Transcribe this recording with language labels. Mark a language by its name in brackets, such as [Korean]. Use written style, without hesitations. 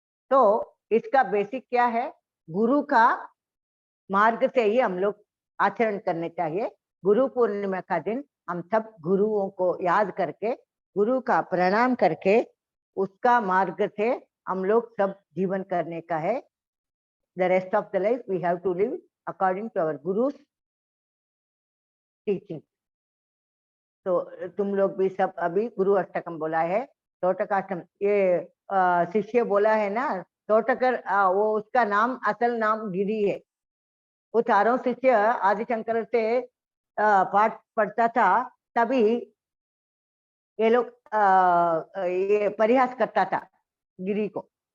[Hindi] तो इसका बेसिक क्या है, गुरु का मार्ग से ही हम लोग आचरण करने चाहिए। गुरु पूर्णिमा का दिन हम सब गुरुओं को याद करके, गुरु का प्रणाम करके, उसका मार्ग से हम लोग सब जीवन करने का है। [English] The rest of the life we have to live according to our guru's teaching. [Hindi] तो तुम लोग भी सब अभी गुरु अष्टकम बोला है, तोटकाष्टम ये शिष्य बोला है ना, तोटकर वो उसका नाम, असल नाम गिरी है। वो चारों शिष्य आदिशंकर से पाठ पढ़ता था, तभी ये लोग ये परिहास करता था, गिरी को।